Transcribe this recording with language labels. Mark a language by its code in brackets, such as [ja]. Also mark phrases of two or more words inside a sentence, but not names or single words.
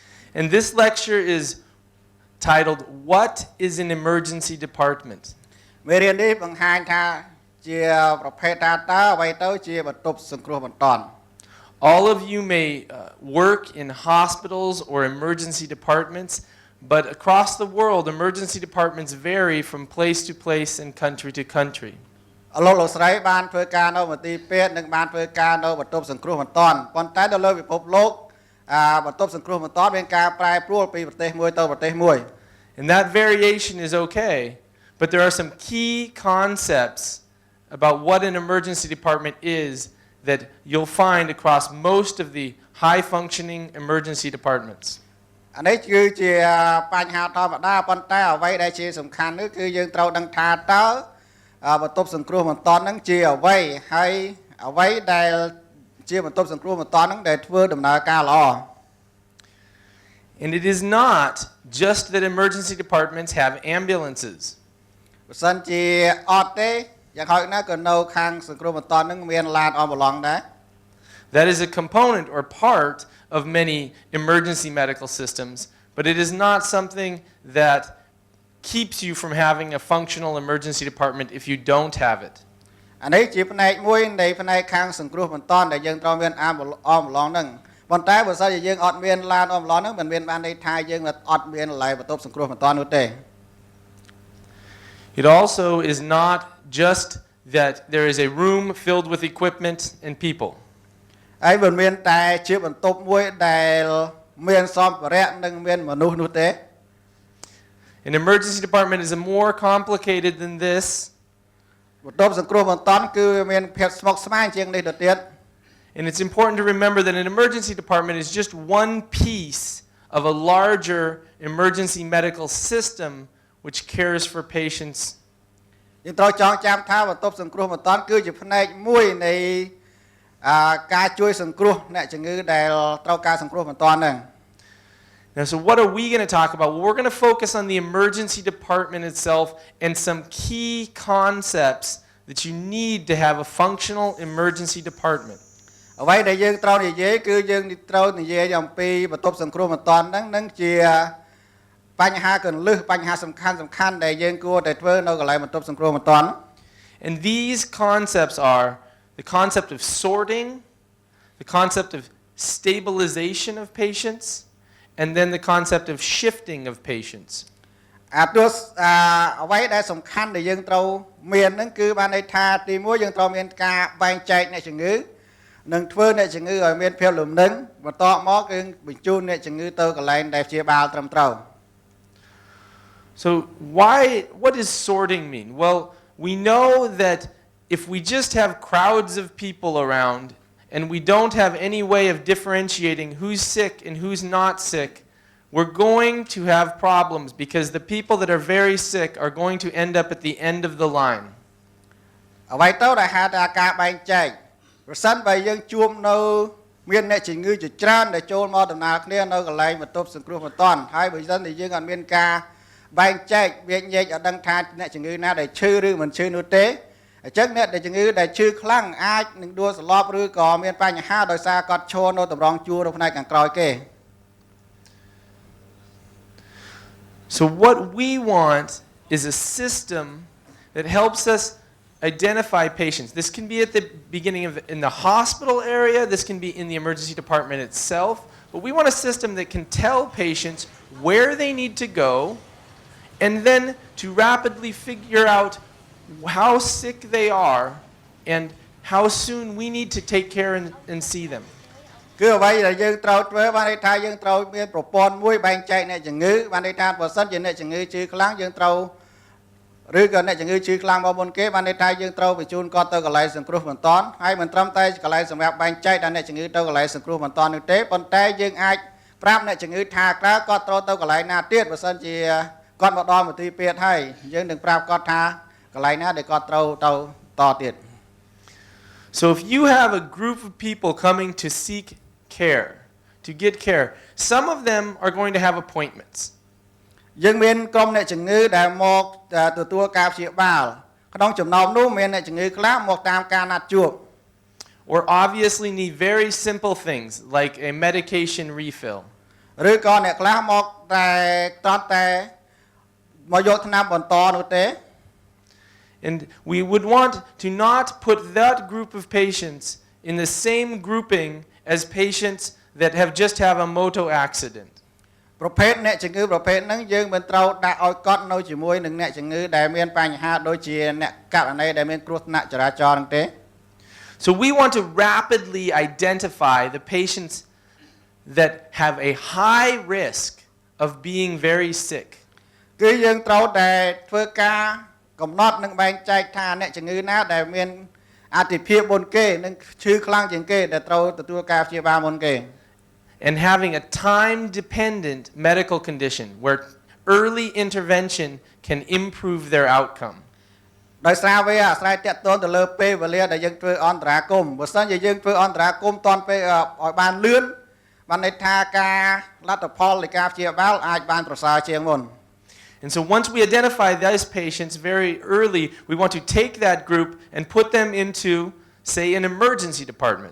[en] And this lecture is titled, What is an Emergency Department? [km] មេរៀននេះបង្ហាញថាជាប្រភេទថាតើអ្វីទៅជាបន្ទប់សង្គ្រោះបន្ទាន់ [en] All of you may work in hospitals or emergency departments, but across the world, emergency departments vary from place to place and country to country. [km] លោកស្រីបានធ្វើការនៅមន្ទីរពេទ្យនិងបានធ្វើការនៅបន្ទប់សង្គ្រោះបន្ទាន់ប៉ុន្តែនៅលើពិភពលោកបន្ទប់សង្គ្រោះបន្ទាន់មានការប្រែប្រួលពីប្រទេសមួយទៅប្រទេសមួយ [en] And that variation is okay, but there are some key concepts about what an emergency department is that you'll find across most of the high-functioning emergency departments. [km] អានេះគឺជាបញ្ហាធម្មតាប៉ុន្តែអ្វីដែលជាសំខាន់នោះគឺយើងត្រូវដឹងថាតើបន្ទប់សង្គ្រោះបន្ទាន់ហ្នឹងជាអ្វីហើយអ្វីដែលជាបន្ទប់សង្គ្រោះបន្ទាន់ហ្នឹងដែលធ្វើដំណើរការល្អ [en] And it is not just that emergency departments have ambulances. [km] បើសិនជាអត់ទេយ៉ាងហោចណាស់ក៏នៅខាងសង្គ្រោះបន្ទាន់ហ្នឹងមានឡានអមបឡង់ដែរ [en] That is a component or part of many emergency medical systems, but it is not something that keeps you from having a functional emergency department if you don't have it. [km] អានេះជាផ្នែកមួយនៃផ្នែកខាងសង្គ្រោះបន្ទាន់ដែលយើងត្រូវមានអមបឡង់ហ្នឹងប៉ុន្តែបើសិនជាយើងអត់មានឡានអមបឡង់ហ្នឹងមិនមានបានន័យថាយើងអត់មានកន្លែងបន្ទប់សង្គ្រោះបន្ទាន់នោះទេ [en] It also is not just that there is a room filled with equipment and people. [km] ហើយមិនមែនតែជាបន្ទប់មួយដែលមានសម្ភារៈនិងមានមនុស្សនោះទេ [en] An emergency department is more complicated than this. [km] បន្ទប់សង្គ្រោះបន្ទាន់គឺមានភាពស្មុគស្មាញជាងនេះទៅទៀត [en] And it's important to remember that an emergency department is just one piece of a larger emergency medical system which cares for patients. [km] យើងត្រូវចងចាំថាបន្ទប់សង្គ្រោះបន្ទាន់គឺជាផ្នែកមួយនៃការជួយសង្គ្រោះអ្នកជំងឺដែលត្រូវការសង្គ្រោះបន្ទាន់ហ្នឹង [en] Now, so what are we going to talk about? Well, we're going to focus on the emergency department itself and some key concepts that you need to have a functional emergency department. [km] អ្វីដែលយើងត្រូវនិយាយគឺយើងត្រូវនិយាយអំពីបន្ទប់សង្គ្រោះបន្ទាន់ហ្នឹងនឹងជាបញ្ហាកន្លឹះបញ្ហាសំខាន់ដែលយើងគួរតែធ្វើនៅកន្លែងបន្ទប់សង្គ្រោះបន្ទាន់ [en] And these concepts are the concept of sorting, the concept of stabilization of patients, and then the concept of shifting of patients. [km] អ្វីដែលសំខាន់ដែលយើងត្រូវមានហ្នឹងគឺបានន័យថាទីមួយយើងត្រូវមានការបែងចែកអ្នកជំងឺនិងធ្វើអ្នកជំងឺឲ្យមានភាពលំនឹងបន្តមកគឺបញ្ជូនអ្នកជំងឺទៅកន្លែងដែលព្យាបាលត្រឹមត្រូវ [en] So what does sorting mean? Well, we know that if we just have crowds of people around and we don't have any way of differentiating who's sick and who's not sick, we're going to have problems because the people that are very sick are going to end up at the end of the line. [km] អ្វីទៅដែលហៅថាការបែងចែកប្រសិនបើយើងជួបនៅមានអ្នកជំងឺជាច្រើនដែលចូលមកដំណើរគ្នានៅកន្លែងបន្ទប់សង្គ្រោះបន្ទាន់ហើយបើសិនជាយើងអត់មានការបែងចែកវាញែកឲ្យដឹងថាអ្នកជំងឺណាដែលឈឺឬមិនឈឺនោះទេអញ្ចឹងអ្នកដែលជំងឺដែលឈឺខ្លាំងអាចនឹងដួលសន្លប់ឬក៏មានបញ្ហាដោយសារគាត់ឈរនៅតម្រងជួរនៅផ្នែកខាងក្រោយគេ [en] So what we want is a system that helps us identify patients. This can be at the beginning of in the hospital area, this can be in the emergency department itself, but we want a system that can tell patients where they need to go and then to rapidly figure out how sick they are and how soon we need to take care and see them. [km] គឺអ្វីដែលយើងត្រូវធ្វើបានន័យថាយើងត្រូវមានប្រព័ន្ធមួយបែងចែកអ្នកជំងឺបានន័យថាបើសិនជាអ្នកជំងឺឈឺខ្លាំងយើងត្រូវឬក៏អ្នកជំងឺឈឺខ្លាំងមកមុនគេបានន័យថាយើងត្រូវបញ្ជូនគាត់ទៅកន្លែងសង្គ្រោះបន្ទាន់ហើយមិនត្រឹមតែកន្លែងសម្រាប់បែងចែកដល់អ្នកជំងឺទៅកន្លែងសង្គ្រោះបន្ទាន់នោះទេប៉ុន្តែយើងអាចប្រាប់អ្នកជំងឺថាក្រៅគាត់ត្រូវទៅកន្លែងណាទៀតបើសិនជាគាត់មកដល់មន្ទីរពេទ្យហើយយើងនឹងប្រាប់គាត់ថាកន្លែងណាដែលគាត់ត្រូវទៅតទៀត [en] So if you have a group of people coming to seek care, to get care, some of them are going to have appointments. [km] យើងមានក្រុមអ្នកជំងឺដែលមកទទួលការព្យាបាលក្នុងចំណោមនោះមានអ្នកជំងឺខ្លះមកតាមការណាត់ជួប [en] Or obviously need very simple things like a medication refill. [km] ឬក៏អ្នកខ្លះមកតែតតតែមកយកថ្នាំបន្តនោះទេ [en] And we would want to not put that group of patients in the same grouping as patients that have just had a motor accident. [km] ប្រភេទអ្នកជំងឺប្រភេទហ្នឹងយើងមិនត្រូវដាក់ឲ្យកត់នៅជាមួយនឹងអ្នកជំងឺដែលមានបញ្ហាដូចជាអ្នកករណីដែលមានគ្រោះថ្នាក់ចរាចរណ៍ហ្នឹងទេ [en] So we want to rapidly identify the patients that have a high risk of being very sick. [km] គឺយើងត្រូវតែធ្វើការកំណត់និងបែងចែកថាអ្នកជំងឺណាដែលមានអតិភិបមុនគេនិងឈឺខ្លាំងជាងគេដែលត្រូវទទួលការព្យាបាលមុនគេ [en] And having a time-dependent medical condition where early intervention can improve their outcome. [km] ដោយសារវាអាស្រ័យតាក់ទងទៅលើពេលវេលាដែលយើងធ្វើអន្តរាគមន៍បើសិនជាយើងធ្វើអន្តរាគមន៍តាន់ពេលឲ្យបានលឿនបានន័យថាការលទ្ធផលនៃការព្យាបាលអាចបានប្រសើរជាងមុន [en] And so once we identify those patients very early, we want to take that group and put them into, say, an emergency department.